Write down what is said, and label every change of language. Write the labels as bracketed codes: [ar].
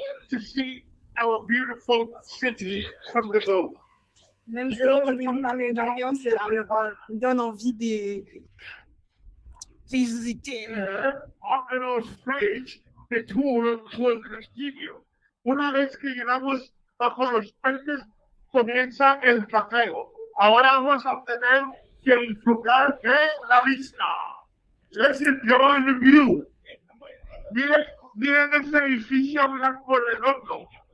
[en] To see our beautiful city from the globe. [fr] Même si l'ambiance est là, il donne envie de visiter. [en] On our stage, the tour will continue. [es] Una vez que llegamos bajo los puentes, comienza el paseo. Ahora vamos a tener que disfrutar de la vista. [en] Let's enjoy the view. [es] Miren ese edificio blanco redondo.